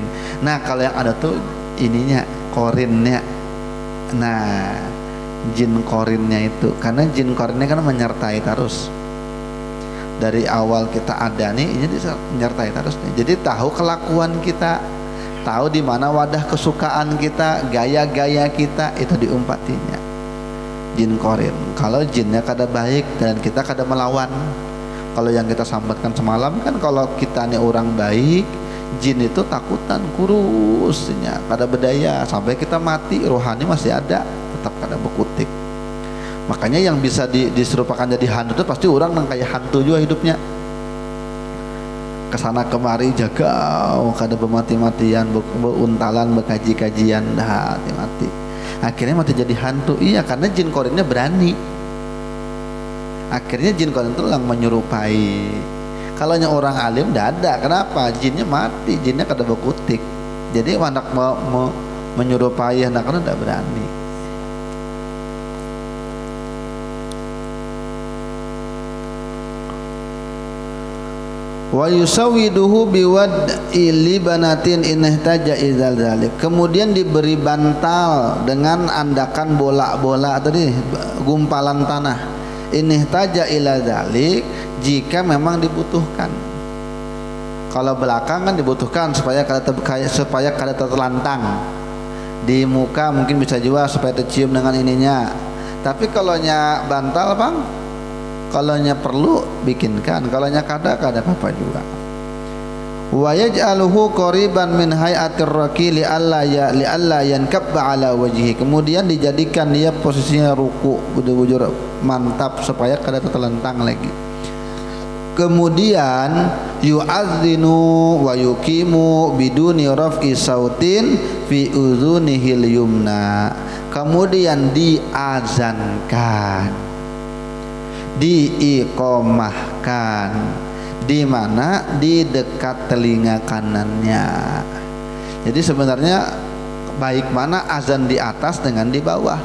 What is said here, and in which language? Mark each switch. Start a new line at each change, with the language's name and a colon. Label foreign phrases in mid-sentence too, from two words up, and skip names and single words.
Banjar: Nah kalau yang ada tuh ininya korinnya, nah jin korinnya itu, karena jin korinnya kan menyertai terus dari awal kita ada nih, ini menyertai terus nih. Jadi tahu kelakuan kita, tahu di mana wadah kesukaan kita, gaya-gaya kita, itu diumpatinya jin korin. Kalau jinnya kada baik dan kita kada melawan, kalau yang kita sambatkan semalam kan, kalau kita nih orang baik, jin itu takutan kurusnya, kada berdaya sampai kita mati, rohani masih ada, tetap kada berkutik. Makanya yang bisa diserupakan jadi hantu itu pasti orang yang kayak hantu juga hidupnya, kesana kemari jaga, kada bermati-matian, beuntalan, berkaji-kajian, dah mati. Akhirnya mati jadi hantu. Iya, karena jin korinnya berani. Akhirnya jin korin itu yang menyerupai. Kalau orang alim tidak ada. Kenapa? Jinnya mati, jinnya kada berkutik. Jadi anak menyerupai anak-anak tidak berani.
Arabic: وَيُسَوِّدُهُ بِوَضْعِ لَبِنَةٍ إِنِ احْتَاجَ إِذَا ذَلِكَ.
Banjar: Kemudian diberi bantal dengan andakan bola-bola tadi, gumpalan tanah,
Arabic: إِنِ احْتَاجَ إِلَى ذَلِكَ,
Banjar: jika memang dibutuhkan. Kalau belakang kan dibutuhkan supaya kada terlantang di muka, mungkin bisa juga supaya tercium dengan ininya. Tapi kalau nya bantal bang, kalau nya perlu bikinkan, kalau nya kada apa-apa juga.
Arabic: وَيَجْعَلُهُ قَرِيبًا مِنْ حَائِطِ الْقَبْرِ لِئَلَّا يَنْكَبَّ عَلَى وَجْهِهِ.
Banjar: Kemudian dijadikan dia posisinya ruku, bujur mantap supaya kada terlentang lagi.
Arabic: Kemudian يُؤَذِّنُ وَيُقِيمُ بِدُونِ رَفْعِ صَوْتٍ فِي أُذُنِهِ الْيُمْنَى.
Banjar: Kemudian diazankan, diiqomahkan, di mana? Di dekat telinga kanannya. Jadi sebenarnya baik mana azan di atas dengan di bawah.